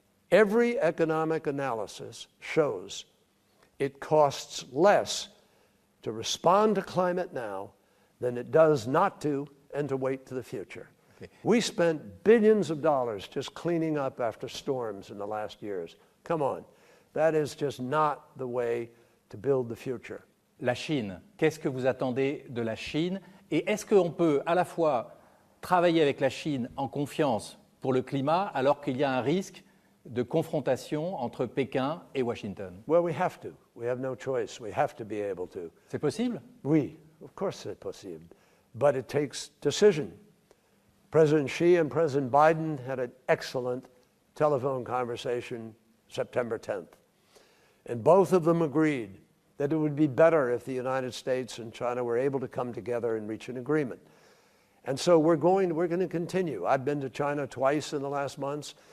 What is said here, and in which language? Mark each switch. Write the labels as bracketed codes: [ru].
[en] Every economic analysis shows it costs less to respond to climate now than it does not to and to wait to the future. Okay. We spent billions of dollars just cleaning up after storms in the last years. Come on. That is just not the way to build the future. [fr] La Chine, qu'est-ce que vous attendez de la Chine? Et est-ce qu'on peut à la fois travailler avec la Chine en confiance pour le climat alors qu'il y a un risque de confrontation entre Pékin et Washington? [en] Well, we have to. We have no choice. We have to be able to. [fr] C'est possible? Oui, [en] of course [fr] c'est possible. [en] But it takes decision. President Xi and President Biden had an excellent telephone conversation September 10th. And both of them agreed that it would be better if the United States and China were able to come together and reach an agreement. And so we're going to continue. I've been to China twice in the last months.